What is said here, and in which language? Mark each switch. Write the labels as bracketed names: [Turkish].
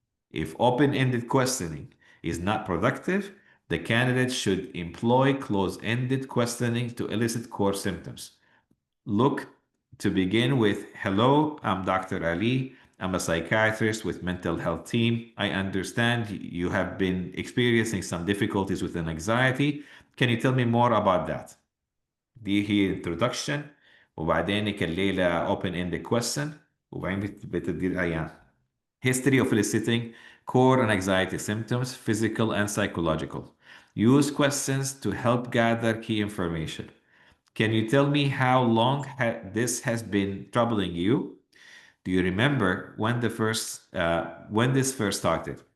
[English] If open-ended questioning is not productive, the candidate should employ close-ended questioning to elicit core symptoms. Look to begin with, hello, I'm Dr. Ali. I'm a psychiatrist with mental health team. I understand you have been experiencing some difficulties with anxiety. Can you tell me more about that? [Arabic] دي هي introduction وبعدين الليلة open-ended question وبعدين بتدي العيان. [English] History of eliciting core and anxiety symptoms, physical and psychological. Use questions to help gather key information. Can you tell me how long this has been troubling you? Do you remember when this first started?